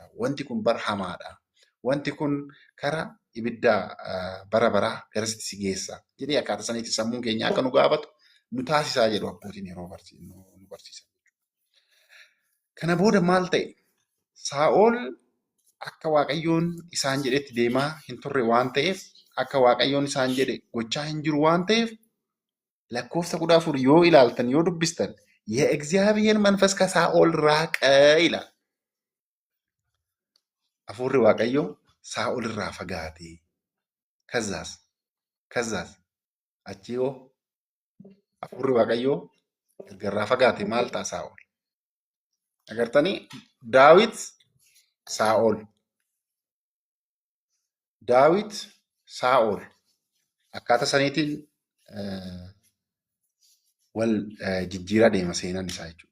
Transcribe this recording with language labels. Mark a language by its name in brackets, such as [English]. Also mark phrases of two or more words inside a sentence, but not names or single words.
[Oromo] Wanti kun bara hamaadha. Wanti kun karaa ibidda bara baraa garasitti si geessa jedhee akkaataa saniitti sammuun keenya akka nu gaafatu nu taasisaa jedhu abbootiin yeroo nu barsiisan. Kana booda maal ta'e? Saa'ol akka Waaqayyoon isaan jedhetti deemaa hin turre waan ta'eef akka Waaqayyoon isaan jedhe gochaa hin jiru waan ta'eef lakkoofsa 14 yoo ilaaltan yoo dubbistan [Amharic] የእግዚአብሔር መንፈስ ከሳኦል ራቀ ይላል። [Oromo] Hafuurri Waaqayyoo Saa'ol irraa fagaate. Kazaas achi yoo Hafuurri Waaqayyoo erga irraa fagaate maal ta'a Saa'ol? Agartanii Daawit Saa'ol akkaataa saniitiin wal jijjiiraa deema seenaan isaa jechuudha.